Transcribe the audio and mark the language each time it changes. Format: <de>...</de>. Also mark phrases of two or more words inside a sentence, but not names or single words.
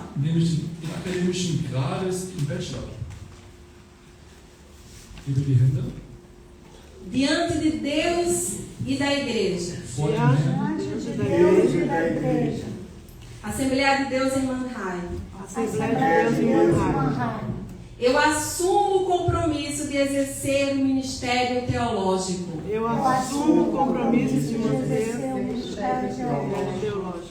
<de>Nämlich den akademischen Grades im Bachelor. Hebe die Hände.</de> <pt>Diante de Deus e da igreja.</pt> <de>Vor dem Herrn.</de> <pt>Diante da igreja e da igreja. Assembleia de Deus em Manhai. Assembleia de Deus em Manhai. Eu assumo o compromisso de exercer o ministério teológico. Eu assumo o compromisso de exercer o ministério teológico.</pt>